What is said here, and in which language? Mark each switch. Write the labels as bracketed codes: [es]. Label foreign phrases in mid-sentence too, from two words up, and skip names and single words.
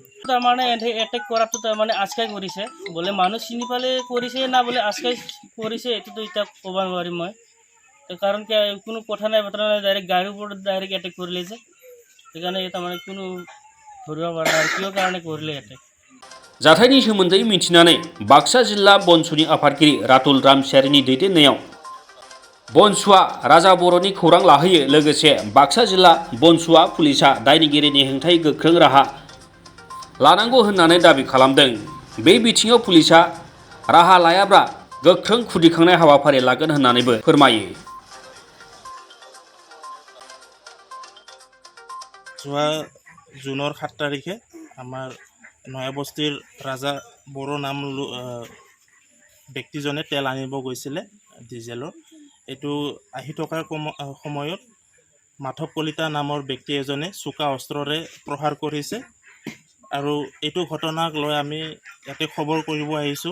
[as] তাৰমানে এহেঁতে এটেক কৰাটো তাৰমানে আজকাই কৰিছে, বোলে মানুহ চিনি পালে কৰিছে না বোলে আজকাই কৰিছে এইটোতো এতিয়া ক'ব নোৱাৰিম মই। কাৰণ কি কোনো কথা নাই বতৰা নাই, ডাইৰেক্ট গাড়ীৰ ওপৰত ডাইৰেক্ট এটেক কৰিলে যে সেইকাৰণে তাৰমানে কোনো ধৰিব পৰা নাই কিয় কাৰণে কৰিলে এটেক। [brx] जाथायनि सोमोन्दै मिथिनानै बाक्सा जिल्ला बनसुनि आफादगिरि रातुल रामसियारिनि दैदेननायाव बनसुआ राजा बर'नि खौरां लाहोयो। लोगोसे बाक्सा जिल्ला बनसुआ पुलिसा दायनिगिरिनि हेंथायै गोख्रों राहा लानांगौ होननानै दाबि खालामदों। बे बिथिङाव पुलिसा राहा लायाब्ला गोख्रों खुदिखांनाय हाबाफारि लागोन होननानैबो फोरमायो। [as] যোৱা জুনৰ 7 তাৰিখে আমাৰ নয়াবস্তিৰ ৰাজা বড়ো নাম ব্যক্তিজনে তেল আনিব গৈছিলে ডিজেলৰ। এইটো আহি থকাৰ সময়ত মাধৱ কলিতা নামৰ ব্যক্তি এজনে চোকা অস্ত্ৰৰে প্ৰহাৰ কৰিছে আৰু এইটো ঘটনাক লৈ আমি ইয়াতে খবৰ কৰিব আহিছোঁ।